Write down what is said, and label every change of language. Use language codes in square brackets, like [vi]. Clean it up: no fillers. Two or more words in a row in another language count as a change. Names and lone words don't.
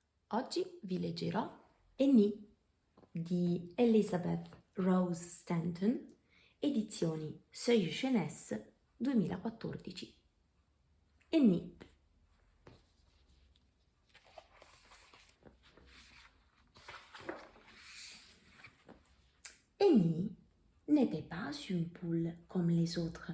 [it] Oggi vi leggerò Annie di Elizabeth Rose Stanton, edizioni Seuil Jeunesse 2014. Annie. [fr] Annie n'était pas une poule comme les autres.